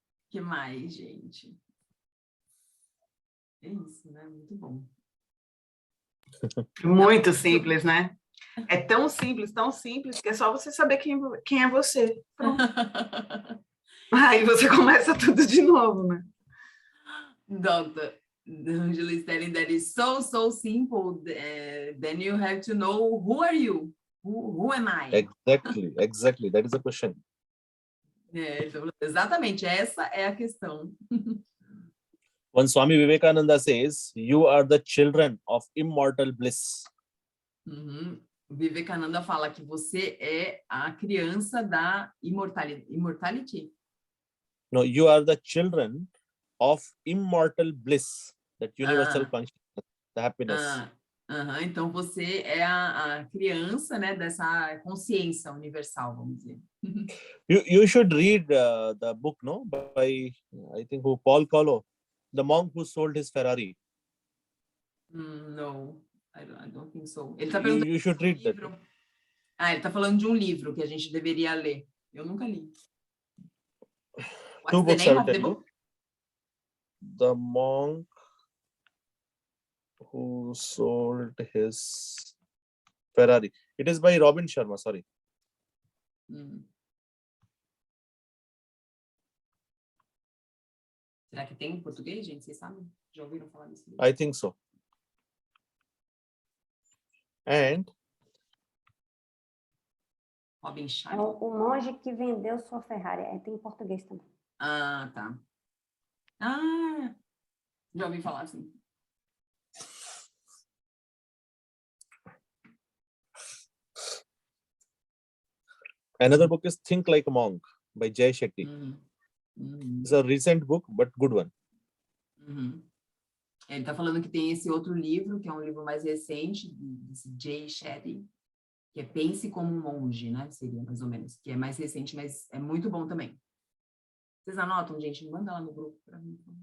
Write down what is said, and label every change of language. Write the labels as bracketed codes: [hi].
[pt] Que mais, gente? É isso, né? Muito bom. Muito simples, né? É tão simples que é só você saber quem é você. Pronto. Aí você começa tudo de novo, né? [en] Doctor, Angela is telling that it's so simple. Then you have to know who are you? Who am I? Exactly. That is the question. [pt] Então, exatamente, essa é a questão. [en] When Swami Vivekananda says, you are the children of immortal bliss. [pt] Vivekananda fala que você é a criança da immortality. [en] No, you are the children of immortal bliss, that universal consciousness, the happiness. [pt] Então você é a criança, né, dessa consciência universal, vamos dizer. [en] You should read the book, no, by I think Paul Coelho, the monk who sold his Ferrari. No, I don't think so. [pt] Ele tá perguntando [en] You should read that. [pt] Ele tá falando de um livro que a gente deveria ler. Eu nunca li. [en] Two What's the name will of the tell you. book? The monk who sold his Ferrari. It is by Robin Sharma, sorry. [pt] Será que tem em português, gente? Vocês sabem? Já ouviram falar desse livro? [en] I think so. And Robin [pt] É [en] Sharma. [pt] o monge que vendeu sua Ferrari. Tem em português também. Tá. Já ouvi falar assim. [en] another book is Think Like a Monk by Jay Shetty. It's a recent book, but good one. [pt] Ele está falando que tem esse outro livro, que é um livro mais recente, desse Jay Shetty, que é Pense como um Monge, né? Seria mais ou menos, que é mais recente, mas é muito bom também. Vocês anotam, gente? Manda lá no grupo para mim.